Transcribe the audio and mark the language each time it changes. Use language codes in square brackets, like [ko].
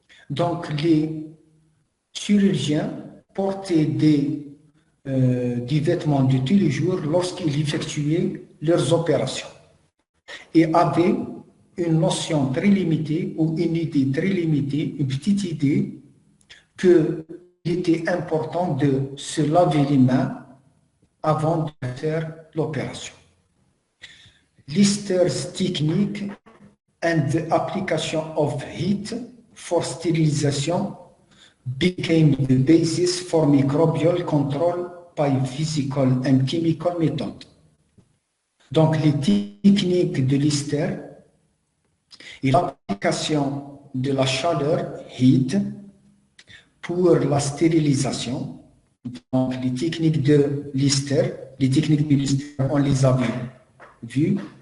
[fr] donc les chirurgiens portaient des vêtements de tous les jours lorsqu'ils effectuaient leurs opérations et avaient une notion très limitée ou une idée très limitée, une petite idée qu'il était important de se laver les mains avant de faire l'opération. [en] Lister's technique and the application of heat for sterilization became the basis for microbial control by physical and chemical methods. [fr] Donc, les techniques de Lister et l'application de la chaleur, [en] heat, [fr] pour la stérilisation. Donc, les techniques de Lister, on les a vues.